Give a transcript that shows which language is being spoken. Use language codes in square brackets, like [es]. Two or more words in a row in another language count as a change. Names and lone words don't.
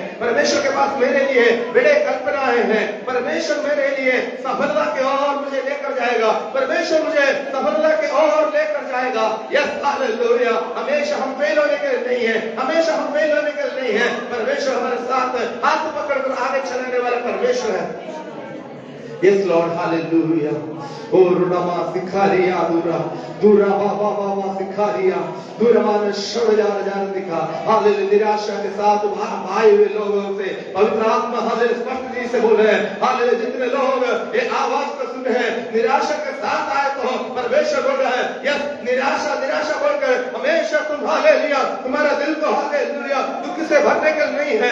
[hi] परमेश्वर के पास मेरे लिए बड़े कल्पनाएं हैं। परमेश्वर मेरे लिए सफलता की ओर मुझे लेकर जाएगा। परमेश्वर मुझे सफलता की ओर लेकर जाएगा। [en] yes hallelujah. [hi] हमेशा हम फेल होने के लिए नहीं है, हमेशा हम फेल होने के लिए नहीं है। परमेश्वर हमारे साथ हाथ पकड़कर आगे चलाने वाला परमेश्वर है। [en] Yes Lord, hallelujah. Oh Rudama Sikharia Dura Dura Baba Baba Sikharia Dura Mana Shorjar Jardika. Hallelujah. [hi] निराशा के साथ भाई हुए लोगों से पवित्र आत्मा हालेलुया स्पष्ट जी से बोल रहे हैं। हालेलुया। जितने लोग ये आवाज को सुन रहे हैं निराशा के साथ आए तो परमेश्वर बोल रहा है यस निराशा निराशा बोलकर हमेशा तुम हालेलुया तुम्हारा दिल को हालेलुया दुख से भरने के नहीं है।